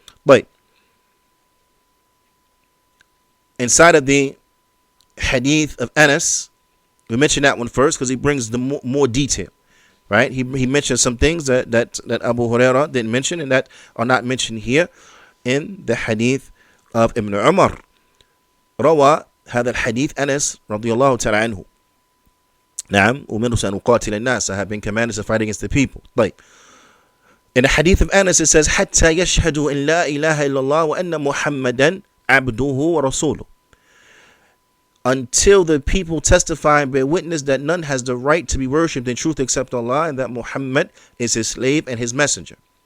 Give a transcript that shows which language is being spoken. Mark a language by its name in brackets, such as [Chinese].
[English] But inside of the hadith of Anas, we mentioned that one first because he brings the more detail, right? He mentioned some things that Abu Hurairah didn't mention and that are not mentioned here in the hadith of Ibn Umar. [Arabic] روى هذا الحديث أنس رضي الله تعالى عنه. نعم أمرت أن أقاتل الناس, [English] I have been commanded to fight against the people. In the hadith of Anas it says [Arabic] حتى يشهدوا إن لا إله إلا الله وأن محمدا عبده ورسوله, [English] until the people testify and bear witness that none has the right to be worshipped in truth except Allah, and that Muhammad is his slave and his messenger.